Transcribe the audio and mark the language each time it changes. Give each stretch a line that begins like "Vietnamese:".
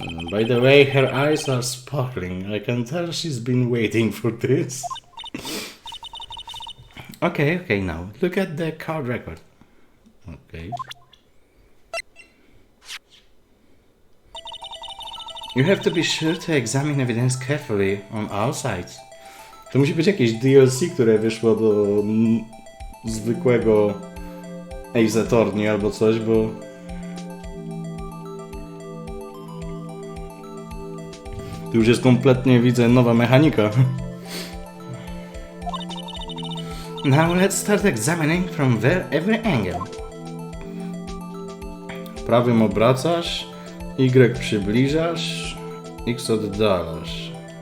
English: By the way, her eyes are sparkling. I can tell she's been waiting for this. Okay, now, look at the card record. Okay. You have to be sure to examine evidence carefully on all sides.
Polish: To musi być jakieś DLC, które wyszło do zwykłego Ace Attorney albo coś, bo... Tu już jest kompletnie, widzę, nowa mechanika.
English: Now let's start examining from every angle.
Polish: Prawym obracasz, Y przybliżasz, X oddalasz.